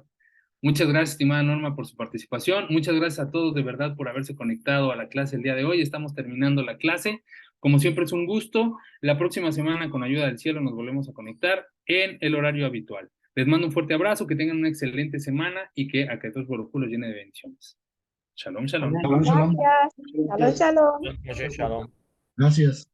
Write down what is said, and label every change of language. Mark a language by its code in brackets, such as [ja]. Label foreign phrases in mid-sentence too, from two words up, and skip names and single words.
[es] Muchas gracias, estimada Norma, por su participación. Muchas gracias a todos de verdad por haberse conectado a la clase el día de hoy. Estamos terminando la clase. Como siempre es un gusto. La próxima semana, con ayuda del cielo, nos volvemos a conectar en el horario habitual. Les mando un fuerte abrazo, que tengan una excelente semana y que a Dios por los llene de bendiciones. [he] שלום, שלום. שלום, שלום. Gracias. שלום, שלום. Shalom. [es] Gracias.